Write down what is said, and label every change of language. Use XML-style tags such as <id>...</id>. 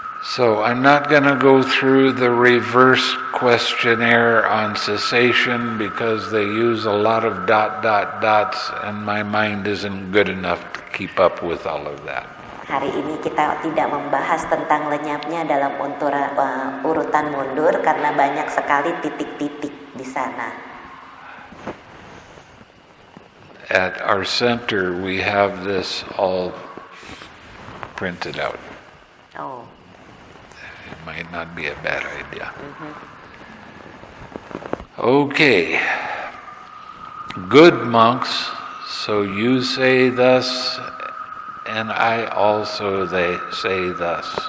<en>So I'm not going to go through the reverse questionnaire on cessation because they use a lot of dots and my mind isn't good enough to keep up with all of that.</en> <id>Hari ini kita tidak membahas tentang lenyapnya dalam urutan mundur karena banyak sekali titik-titik di sana.</id> <en>At our center we have this all printed out. Oh. It might not be a bad idea. Okay. Good monks, so you say thus, and I also say thus.</en>